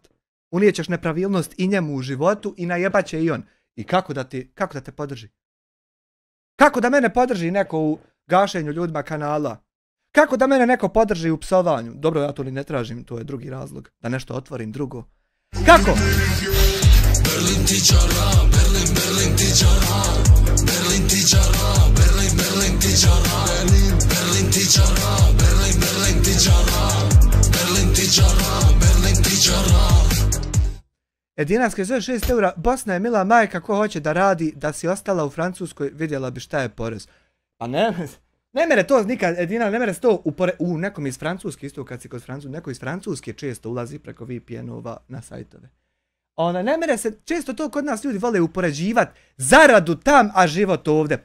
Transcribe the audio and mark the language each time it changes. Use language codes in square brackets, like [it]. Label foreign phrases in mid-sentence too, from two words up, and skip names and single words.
[bs] Unijećeš nepravilnost i njemu u životu i najebat će i on. I kako da te podrži? Kako da mene podrži neko u gašenju ljudima kanala? Kako da mene neko podrži u psovanju? Dobro, ja to ni ne tražim, to je drugi razlog. Da nešto otvorim drugo. Kako? Berlin ti čara, Berlin ti čara, Berlin ti čara, Berlin ti čara, Berlin ti čara, Berlin ti čara, Berlin ti čara, Berlin ti čara. Edinarske zove 6 eura, Bosna je mila majka, ko hoće da radi, da si ostala u Francuskoj, vidjela bi šta je porez. Pa ne mere to nikad, Edina, ne mere se to u nekom iz Francuske, isto kad si kod Francuske, neko iz Francuske često ulazi preko VPN-ova na sajtove. ne mere se, često to kod nas ljudi vole upoređivati zaradu tam, a život ovdje.